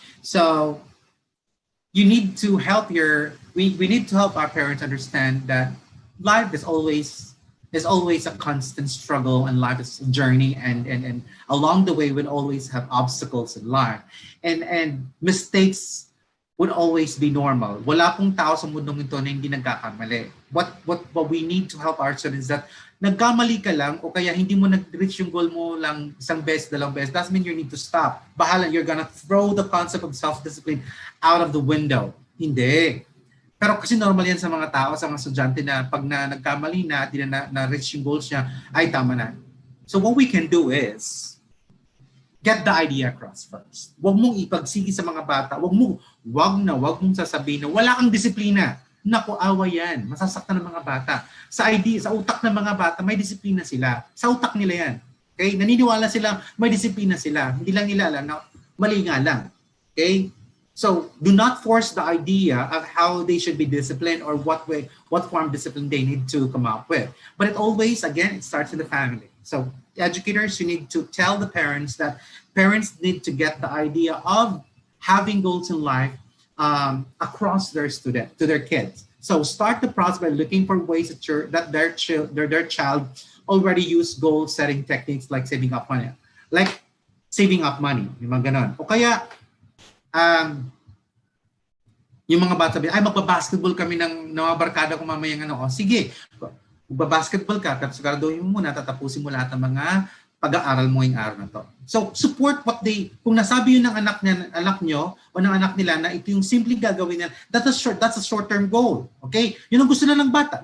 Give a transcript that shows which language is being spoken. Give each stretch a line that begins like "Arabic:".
English: So you need to help we need to help our parents understand that life is always a constant struggle, and life is a journey, and along the way we'll always have obstacles in life, and mistakes would always be normal.
Filipino: Wala pong tao sa mundong ito na hindi nagkakamali.
English: What we need to help our students is that
Filipino: nagkamali ka lang o kaya hindi mo nag-reach yung goal mo lang isang beses, dalawang beses,
English: doesn't mean you need to stop. Bahala, you're gonna throw the concept of self-discipline out of the window.
Filipino: Hindi. Pero kasi normal yan sa mga tao, sa mga estudyante na pag nagkamali na, di na-reach yung goals niya, ay tama na.
English: So what we can do is, get the idea across first.
Filipino: Huwag mong ipagsigi sa mga bata. Huwag mong sasabihin na wala kang disiplina. Naku, awa yan. Masasaktan ng mga bata. Sa utak ng mga bata, may disiplina sila. Sa utak nila yan. Okay? Naniniwala sila, may disiplina sila. Hindi lang nila alam na mali nga lang. Okay?
English: So, do not force the idea of how they should be disciplined or what form of discipline they need to come up with. But it always, again, it starts in the family. So educators, you need to tell the parents that parents need to get the idea of having goals in life across their to their kids. So start the process by looking for ways that their child already use goal setting techniques like saving up money, like saving up money,
Filipino: yung mga ganon. O kaya yung mga bata, ay magbabasketball kami ng mga barkada ko mamayang ano. O sige, magbabasketball ka, tapos siguraduhin mo muna, tatapusin mo lahat ng mga pag-aaral mo ngayong araw na to. So, support what kung nasabi yun ng anak nyo o ng anak nila na ito yung simpleng gagawin nila,
English: that's a short-term goal.
Filipino: Okay? Yun ang gusto na ng bata.